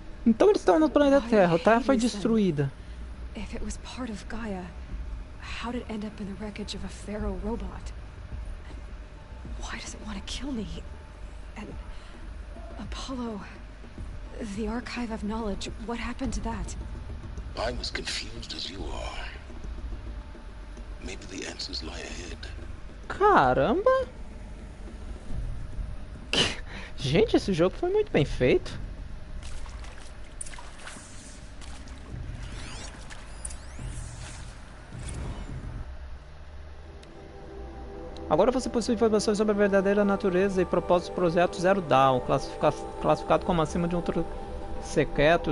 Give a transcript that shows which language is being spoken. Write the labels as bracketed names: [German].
[Portuguese] Então eles estão no planeta Terra. A Terra foi destruída. [English] If it was part of Gaia, how did it end up in the wreckage of a Pharaoh robot? Why does it want to kill me? And Apollo, the archive of knowledge, what happened to that? I'm as confused as you are. Maybe the answers lie ahead. [Portuguese] Caramba! Gente, esse jogo foi muito bem feito. Agora você possui informações sobre a verdadeira natureza e propósito do Projeto Zero Dawn, classificado como acima de um secreto.